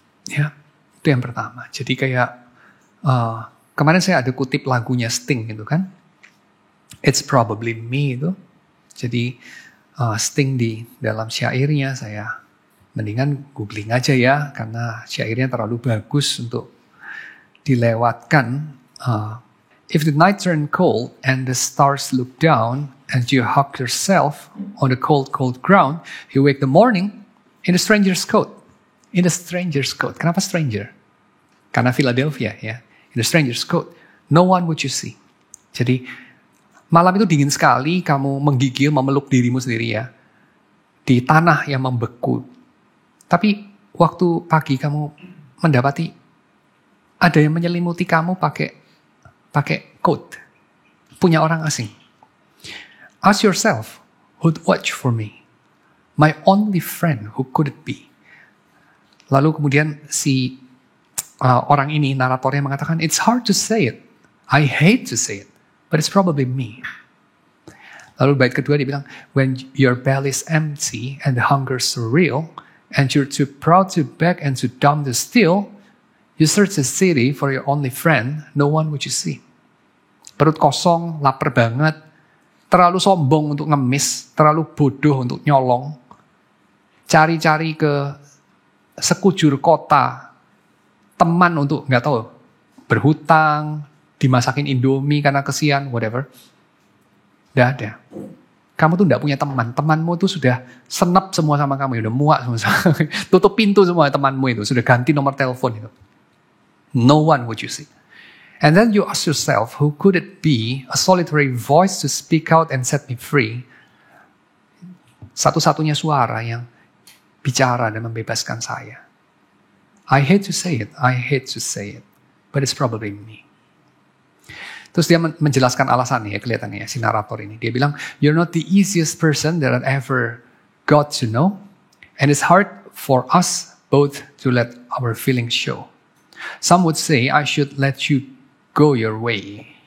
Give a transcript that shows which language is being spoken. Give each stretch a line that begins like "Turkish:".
Indonesian: Ya, itu yang pertama. Jadi kayak kemarin saya ada kutip lagunya Sting gitu kan. It's Probably Me itu. Jadi Sting di dalam syairnya, saya mendingan googling aja ya, karena syairnya terlalu bagus untuk dilewatkan.
English: If the night turn cold and the stars look down and you hug yourself on the cold, cold ground, you wake the morning in the stranger's coat. In the stranger's coat.
Indonesian: Kenapa stranger? Karena Philadelphia ya.
English: In the stranger's coat, no one would you see.
Indonesian: Jadi malam itu dingin sekali, kamu menggigil, memeluk dirimu sendiri ya, di tanah yang membeku. Tapi waktu pagi kamu mendapati ada yang menyelimuti kamu pakai coat, punya orang asing.
English: Ask yourself, who'd watch for me? My only friend, who could it be?
Indonesian: Lalu kemudian si orang ini, naratornya mengatakan,
English: it's hard to say it. I hate to say it. But it's probably me.
Indonesian: Lalu bait kedua dia bilang,
English: when your belly is empty and the hunger is real, and you're too proud to beg and too dumb to steal, you search the city for your only friend, no one would you see.
Indonesian: Perut kosong, lapar banget, terlalu sombong untuk ngemis, terlalu bodoh untuk nyolong, cari-cari ke sekujur kota, teman untuk, nggak tahu, berhutang, dimasakin Indomie karena kesian, whatever. Nggak ada. Kamu tuh nggak punya teman. Temanmu tuh sudah senep semua sama kamu. Udah muak semua. Tutup pintu semua temanmu itu. Sudah ganti nomor telepon itu.
English: No one would you see. And then you ask yourself, who could it be? A solitary voice to speak out and set me free.
Indonesian: Satu-satunya suara yang bicara dan membebaskan saya.
English: I hate to say it. I hate to say it. But it's probably me.
Indonesian: Terus dia menjelaskan alasannya ya, kelihatannya ya, si narator ini. Dia bilang,
English: you're not the easiest person that I ever got to know. And it's hard for us both to let our feelings show. Some would say I should let you go your way.